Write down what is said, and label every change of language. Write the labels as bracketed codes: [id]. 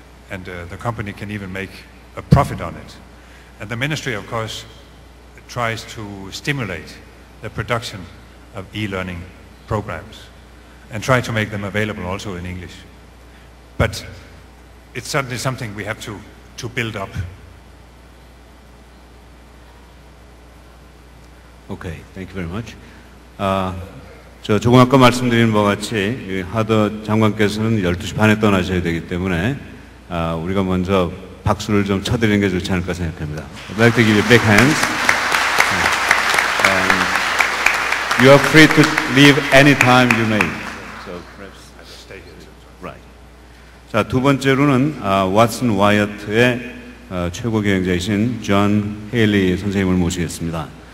[en] And the company can even make a profit on it. And the ministry, of course, tries to stimulate the production of e-learning programs and try to make them available also in English. But it's certainly something we have to build up. Okay, thank you very much. [ko] 조금 아까 말씀드린 바와 같이 하더 장관께서는 12시 반에 떠나셔야 되기 때문에 우리가 먼저 박수를 좀 쳐드리는 게 좋지 않을까 생각합니다. [en] I'd like to give you big hands. You are free to leave anytime you may. So perhaps I just stay here. Right. [ko] 자, 두 번째로는 왓슨 와이어트의 최고 경영자이신 존 헤일리 선생님을 모시겠습니다.